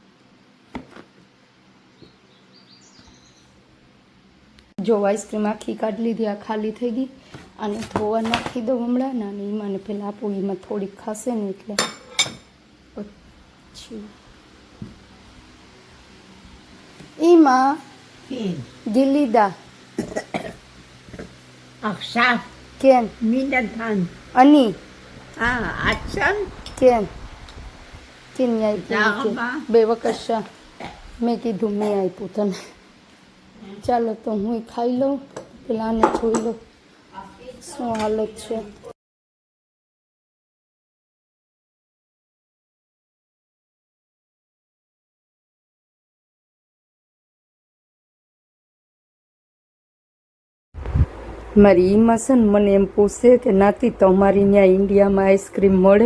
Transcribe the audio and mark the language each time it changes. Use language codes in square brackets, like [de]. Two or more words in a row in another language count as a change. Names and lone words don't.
[gu] જો આઈસ્ક્રીમ આખી કાઢી લીધી, આ ખાલી થઈ ગઈ. આને ધોવા નાખી દઉં હમણાં ને, અને એમાં પહેલાં આપું, એમાં થોડીક ખાશે ને એટલે પછી એમાં ગિલીદા [he] עכשיו כן, מי נתן? אני, עצם? כן, כן, מי תודה [gu] આપ્યું? [he] רבה. בבקשה. [gu] મેં કીધું મેં આપ્યું તને. ચાલો તો હું ખાઈ લઉં, પેલા આને જોઈ લઉં શું હાલત છે. મારી ઈમાં છે ને મને એમ પૂછે કે નાતી તમારી ત્યાં ઇન્ડિયામાં આઈસ્ક્રીમ મળે?